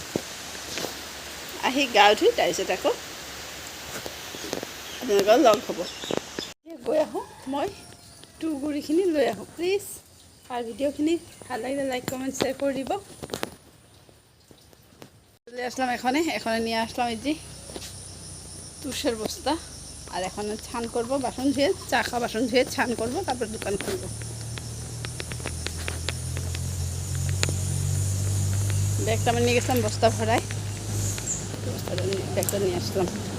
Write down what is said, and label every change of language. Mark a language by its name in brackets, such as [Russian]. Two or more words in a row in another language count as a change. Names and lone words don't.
[Assamese] আহি গা ধুই তাৰপিছত আকৌ আপোনালোকৰ লগ হ'ব। গৈ আহোঁ, মই তুঁহগুৰিখিনি লৈ আহোঁ প্লিজ। আৰু ভিডিঅ'খিনি ভাল লাগিলে লাইক কমেণ্ট শ্বেয়াৰ কৰি দিব। [Bangla] লৈ আসলাম এখনে নিয়ে আসলাম এই যে তুষের বস্তা। আর এখানে ছান করব, বাসন ধুয়ে চা খাওয়া বাসন ধুয়ে ছান করব, তারপর দোকান খুলব। ব্যাগটা আমি নিয়ে গেছিলাম বস্তা ভরায়, ব্যাগটা নিয়ে আসলাম।